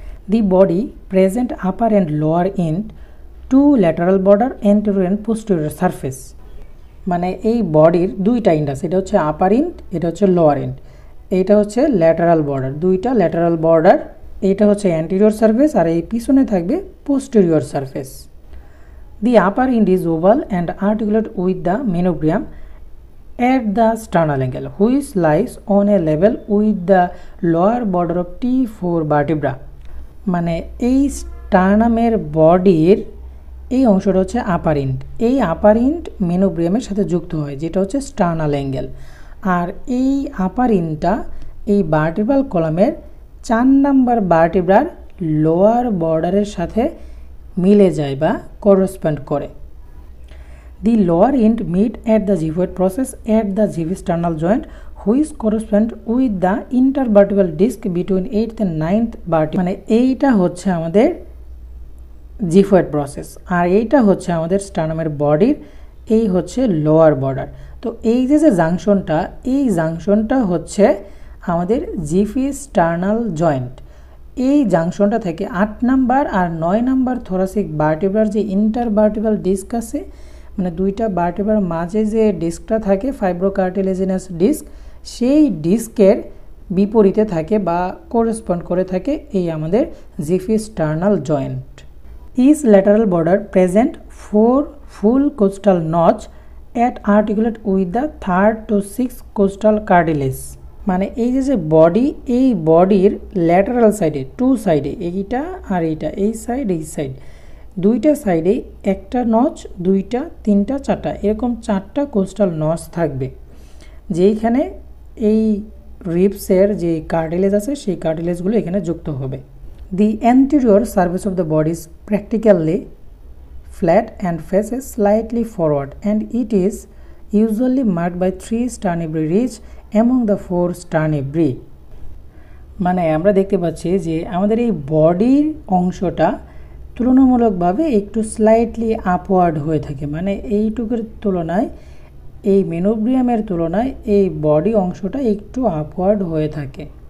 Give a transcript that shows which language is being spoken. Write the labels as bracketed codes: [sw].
[en] The body present upper and lower end 2 lateral border, anterior and posterior surface. [bn] মানে এই বডির 2টা and আছে, এটা হচ্ছে আপার এন্ড, এটা হচ্ছে লোয়ার এন্ড। এইটা হচ্ছে ল্যাটারাল বর্ডার, 2টা ল্যাটারাল বর্ডার। এইটা হচ্ছে অ্যান্টেরিয়র সারফেস আর এই পিছনে থাকবে posterior surface. [en] The upper end is oval and articulate with the manubrium at the sternal angle which lies on a level with the lower border of T4 vertebra। [bn] মানে এই স্টার্নামের বডির এই অংশটা হচ্ছে আপার ইন্ট। এই আপার ইন্ট মেনোব্রিয়ামের সাথে যুক্ত হয়, যেটা হচ্ছে স্টার্নাল অ্যাঙ্গেল। আর এই আপার ইন্টটা এই ভার্টিব্রাল কলামের 4 নাম্বার ভার্টিব্রার লোয়ার বর্ডারের সাথে মিলে যায় বা করসপন্ড করে। [en] The lower end meet at the xiphoid process at the xiphoid joint which correspond with the intervertebral disc between 8th and 9th vertebra। [bn] মানে এইটা হচ্ছে আমাদের জিফয়েড প্রসেস, আর এইটা হচ্ছে আমাদের স্টার্নামের বডির, এই হচ্ছে লোয়ার বর্ডার। তো এই যে জাংশনটা, এই জাংশনটা হচ্ছে আমাদের জিফি স্টার্নাল জয়েন্ট। এই জাংশনটা থেকে 8 নাম্বার আর 9 নাম্বার থোরাসিক ভার্টিব্রার যে ইন্টারভার্টিব্রাল ডিস্ক আছে, মানে দুইটা ভার্টিব্রার মাঝে যে ডিস্কটা থাকে ফাইব্রোকার্টিলেজিনাস ডিস্ক, সেই ডিস্কের বিপরীতে থাকে বা করেসপন্ড করে থাকে এই আমাদের jiffy sternal joint. [en] Each lateral border present 4 full costal notch at articulate with the 3rd to 6th costal cartilage। [bn] মানে এই যে বডি, এই বডির ল্যাটারাল সাইডে, 2 সাইডে, এইটা আর এইটা, এই সাইড এই সাইড, দুইটা সাইডে একটা নচ, দুইটা, তিনটা, চারটা, এরকম 4টা কোস্টাল নচ থাকবে, যেইখানে এই রিবসের যে কার্টিলেজ আছে সেই কার্টিলেজগুলো এখানে যুক্ত হবে। [en] The anterior surface of the body is practically flat and faces slightly forward, and it is usually marked by 3 sternibri ridge among the 4 sternibri। [bn] মানে আমরা দেখতে পাচ্ছি যে আমাদের এই বডির অংশটা তুলনামূলকভাবে একটু স্লাইটলি আপওয়ার্ড হয়ে থাকে, মানে এইটুকুর তুলনায়, এই মেনোব্রিয়ামের তুলনায় এই বডি অংশটা একটু আপওয়ার্ড হয়ে থাকে।